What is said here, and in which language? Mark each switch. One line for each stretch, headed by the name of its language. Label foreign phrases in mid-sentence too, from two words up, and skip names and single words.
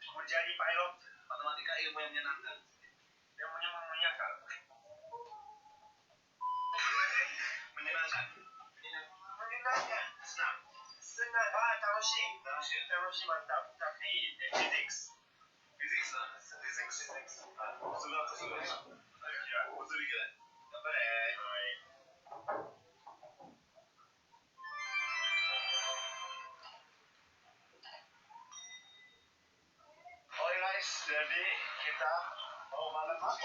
Indonesian: menjadi pilot. Matematika ilmu yang menyenangkan. Yang menyenangkan. Menyenangkan. Menyenangkan. Senang. Senang.
Japanese: Ah, 楽しい。楽しい。
Indonesian: mantap. Tapi physics.
Japanese: Physics なんです。Physics。あ、数学。いや、物理系だ。頑張れ。はい。
Indonesian: Oke guys, jadi kita mau makan apa?